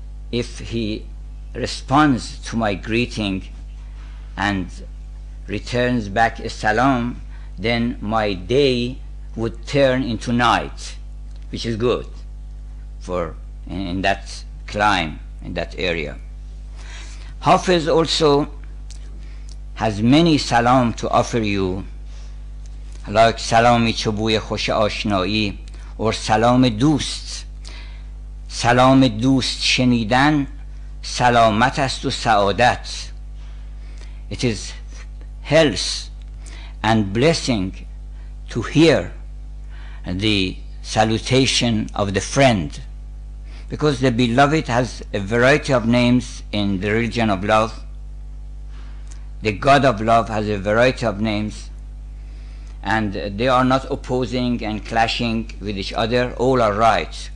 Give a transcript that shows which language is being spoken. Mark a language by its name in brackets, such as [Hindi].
[English] If he responds to my greeting and returns back a salam, then my day would turn into night, which is good for in that climate, in that area. Hafiz also has many salam to offer you, like salami [Persian] چوبوی خوش آشنایی [English] or سلام دوست. [Persian] سلام دوست شنیدن سلامت است و سعادت. [English] It is health and blessing to hear the salutation of the friend, because the beloved has a variety of names in the religion of love. The God of love has a variety of names, and they are not opposing and clashing with each other. All are right.